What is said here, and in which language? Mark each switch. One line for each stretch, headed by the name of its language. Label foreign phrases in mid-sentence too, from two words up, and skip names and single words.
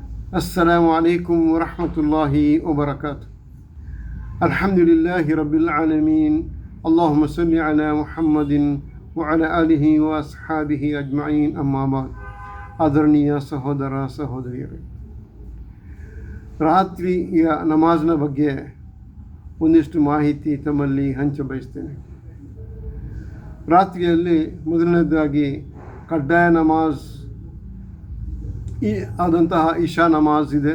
Arabic: السلام عليكم ورحمة الله وبركاته. الحمد لله رب العالمين. اللهم صل على محمد وعلى آله وأصحابه أجمعين. أما بعد.
Kannada: ಆದರಣೀಯ ಸಹೋದರ ಸಹೋದರಿಯರೇ, ರಾತ್ರಿಯ ನಮಾಜ್ನ ಬಗ್ಗೆ ಒಂದಿಷ್ಟು ಮಾಹಿತಿ ತಮ್ಮಲ್ಲಿ ಹಂಚಬಯಸ್ತೇನೆ. ರಾತ್ರಿಯಲ್ಲಿ ಮೊದಲನೇದಾಗಿ ಕಡ್ಡಾಯ ನಮಾಜ್ ಆದಂತಹ ಇಶಾ ನಮಾಜ್ ಇದೆ.